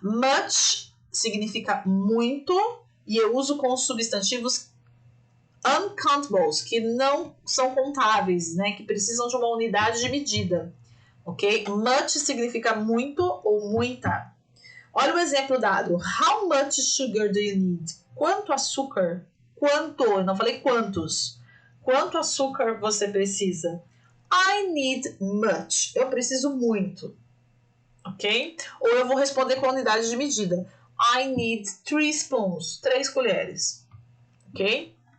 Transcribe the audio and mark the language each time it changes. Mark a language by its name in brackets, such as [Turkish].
[Portuguese] Much significa muito e eu uso com os substantivos uncountables, que não são contáveis, né? Que precisam de uma unidade de medida, ok? Much significa muito ou muita. Olha o exemplo dado. [English] How much sugar do you need? [Portuguese] Quanto açúcar? Quanto? Eu não falei quantos. Quanto açúcar você precisa? [English] I need much. [Portuguese] Eu preciso muito. Ok? Ou eu vou responder com a unidade de medida. [English] I need 3 spoons. [Portuguese] 3 colheres. [English] Ok?